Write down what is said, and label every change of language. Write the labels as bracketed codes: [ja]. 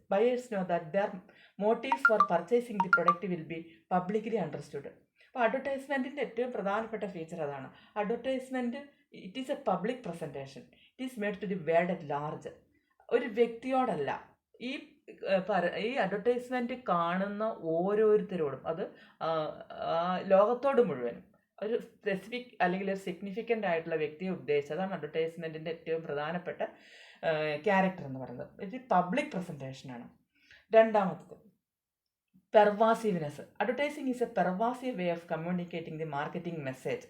[en] Buyers know that their motives for purchasing the product will be publicly understood. [ml] അപ്പോൾ അഡ്വർടൈസ്മെൻറ്റിൻ്റെ ഏറ്റവും പ്രധാനപ്പെട്ട feature അതാണ്. Advertisement [en] It is a public presentation. It is made to the world at large. [ml] ഒരു വ്യക്തിയോടല്ല, ഈ advertisement കാണുന്ന ഓരോരുത്തരോടും, അത് ലോകത്തോട് മുഴുവനും ഒരു സ്പെസിഫിക് അല്ലെങ്കിൽ ഒരു സിഗ്നിഫിക്കൻ്റ് ആയിട്ടുള്ള വ്യക്തിയെ ഉദ്ദേശിച്ച്, അതാണ് അഡ്വർടൈസ്മെൻറ്റിൻ്റെ ഏറ്റവും പ്രധാനപ്പെട്ട ക്യാരക്ടർ എന്ന് പറയുന്നത്. ഇത് പബ്ലിക് പ്രസൻറ്റേഷനാണ്. രണ്ടാമത്തത് pervasiveness. [en] Advertising is a pervasive way of communicating the marketing message.